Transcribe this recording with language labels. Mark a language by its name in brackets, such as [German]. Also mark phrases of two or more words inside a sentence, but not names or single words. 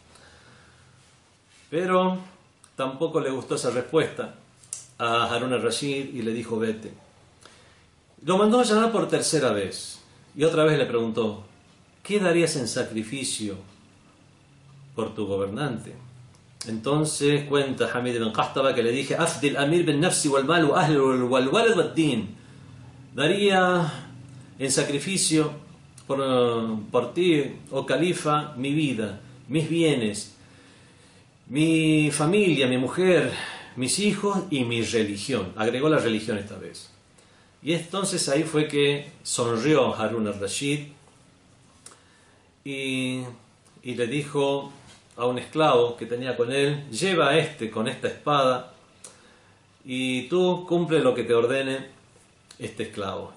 [Spanish] Pero tampoco le gustó esa respuesta a Harun al-Rashid y le dijo: vete. Lo mandó a llamar por tercera vez y otra vez le preguntó: ¿qué darías en sacrificio por tu gobernante? Entonces cuenta Hamid ibn Qahtaba que le dije: [Arabic] أفدي الأمير بنفسي والمال وأهلي والولد والدين, [Spanish] daría en sacrificio por ti, oh califa, mi vida, mis bienes, mi familia, mi mujer, mis hijos y mi religión. Agregó la religión esta vez. Y entonces ahí fue que sonrió Harun al-Rashid y le dijo a un esclavo que tenía con él: lleva a este con esta espada y tú cumple lo que te ordene este esclavo.